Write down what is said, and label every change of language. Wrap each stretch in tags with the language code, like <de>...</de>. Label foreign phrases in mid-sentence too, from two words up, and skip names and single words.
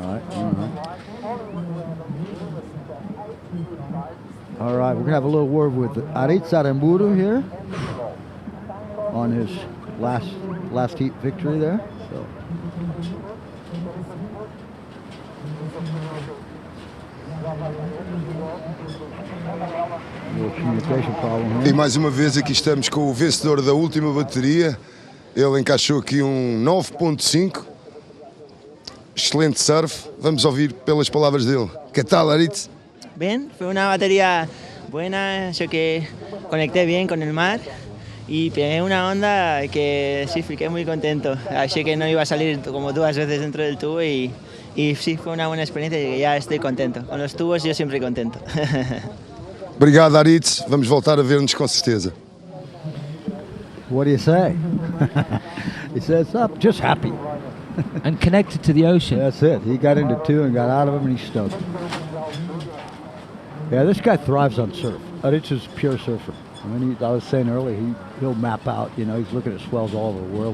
<en>All right, we're going to have a little word with Aritz Aramburu here on his last heat victory there. So. Communication problem here.</en> <pt>E mais uma vez aqui estamos com o vencedor da última bateria. Ele encaixou aqui um 9.5. Excelente surf. Vamos ouvir pelas palavras dele. Que tal, Aritz?</pt> <es>Bien, fue una batería buena, yo que conecté bien con el mar y pegué una onda que sí, fiqué muy contento.</es> <pt>Achei que</pt> <es>no iba a salir como 2 veces dentro del tubo y sí, fue una buena experiencia y ya estoy contento. Con los tubos yo siempre contento.</es> <pt>Obrigado, Aritz. Vamos voltar a ver-nos com certeza.</pt> <en>What do you say? He says, "I'm just happy." And connected to the ocean. That's it. He got into 2 and got out of them, and he's stoked. Yeah, this guy thrives on surf. Aritz is a pure surfer. I mean, I was saying earlier, he'll map out. You know, he's looking at swells all over the world.</en>